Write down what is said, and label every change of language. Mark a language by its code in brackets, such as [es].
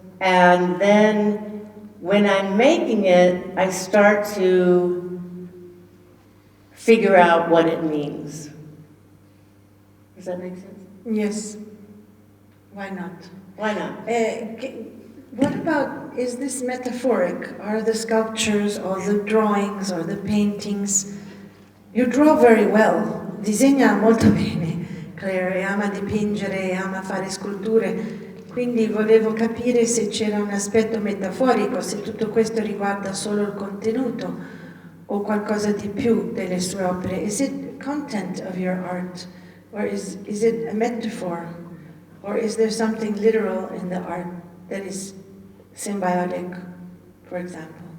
[en] And then when I'm making it, I start to figure out what it means. Does that make sense? Yes. Why not? Why not? What about, is this metaphoric? Are the sculptures or the drawings or the paintings? You draw very well, [it] disegna molto bene, Claire, ama dipingere, ama fare sculture, quindi volevo capire se c'era un aspetto metaforico, se tutto questo riguarda solo il contenuto o qualcosa di più delle sue opere. [en] Is it content of your art, or is it a metaphor, or is there something literal in the art that is symbiotic, for example?